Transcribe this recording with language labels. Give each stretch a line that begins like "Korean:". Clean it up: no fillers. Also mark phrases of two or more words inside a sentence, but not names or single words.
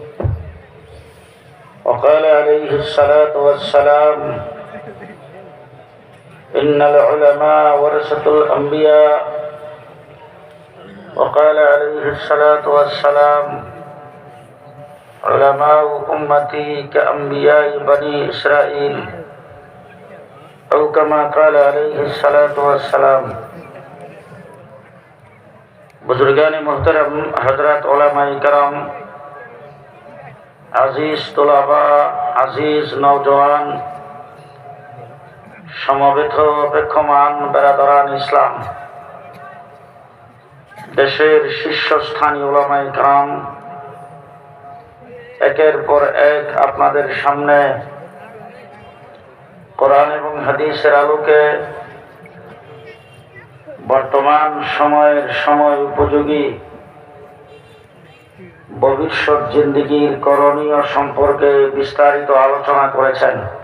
Arabic: وقال عليه الصلاة والسلام: إن العلماء ورثة الأنبياء. وقال عليه الصلاة والسلام: علماء أمتي كأنبياء بني إسرائيل. أو كما قال عليه الصلاة والسلام.
Urdu: بزرگان محترم، حضرت علمائے کرام، عزیز طلبہ، عزیز نوجوان,
Bangla: সমবেত অপেক্ষমান
Urdu: برادران اسلام,
Bangla: দেশের শীর্ষস্থানীয় উলামায়ে কেরাম, একের পর এক আপনাদের সামনে কোরআন এবং হাদিসের আলোকে বর্তমান সময়ের সময় উপযোগী ভবিষ্যৎ জিন্দেগির করণীয় সম্পর্কে বিস্তারিত আলোচনা করেছেন।